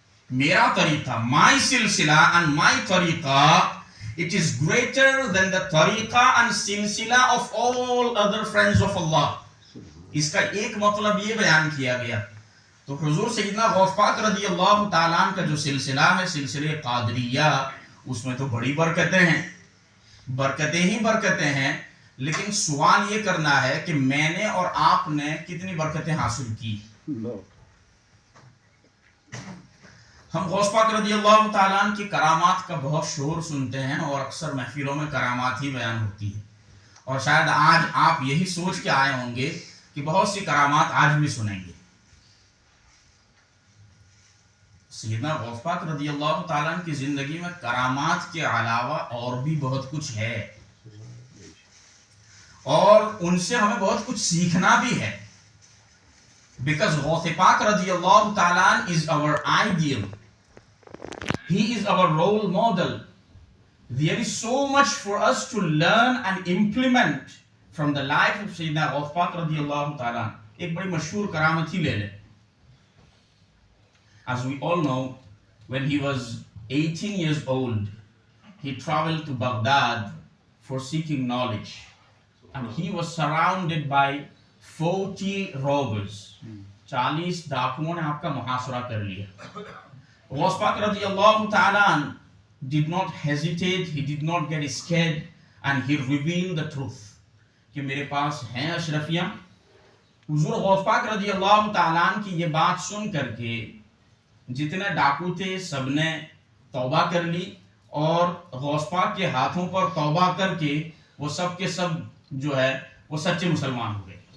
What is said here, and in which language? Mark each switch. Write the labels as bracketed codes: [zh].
[ur] میرا طریقہ [en] my سلسلہ and my طریقہ it is greater than the طریقہ and سلسلہ of all other friends of Allah. [ur] اس کا ایک مطلب یہ بیان کیا گیا. تو حضور سیدنا غوث پاک رضی اللہ تعالیٰ کا جو سلسلہ ہے سلسلہ قادریہ اس میں تو بڑی برکتیں ہیں، برکتیں ہی برکتیں ہیں. لیکن سوال یہ کرنا ہے کہ میں نے اور آپ نے کتنی برکتیں حاصل کی؟ ہم غوث پاک رضی اللہ تعالیٰ عنہ کی کرامات کا بہت شور سنتے ہیں اور اکثر محفلوں میں کرامات ہی بیان ہوتی ہے. اور شاید آج آپ یہی سوچ کے آئے ہوں گے کہ بہت سی کرامات آج بھی سنیں گے. سیدنا غوث پاک رضی اللہ تعالیٰ عنہ کی زندگی میں کرامات کے علاوہ اور بھی بہت کچھ ہے اور ان سے ہمیں بہت کچھ سیکھنا بھی ہے. [en] Because Ghaus Pak رضی اللہ تعالیٰ عنہ is our ideal. He is our role model. There is so much for us to learn and implement from the life of Syedna Ghaus Pak رضی اللہ تعالیٰ عنہ. [ur] ایک بڑی مشہور کرامت ہی لے لیں. [en] As we all know, when he was 18 years old, he traveled to Baghdad for seeking knowledge. And he was surrounded by 40 robbers. [ur] 40 ڈاکوؤں نے آپ کا محاصرہ کر لیا. [en] غوث پاک رضی اللہ تعالیٰ عنہ did not hesitate, he did not get scared, and he revealed the truth. [ur] کہ میرے پاس ہیں اشرفیاں. حضور غوث پاک رضی اللہ تعالیٰ عنہ کی یہ بات سن کر کے جتنے ڈاکو تھے سب نے توبہ کر لی اور غوث پاک کے ہاتھوں پر توبہ کر کے وہ سب کے سب جو ہے وہ سچے مسلمان ہو گئے.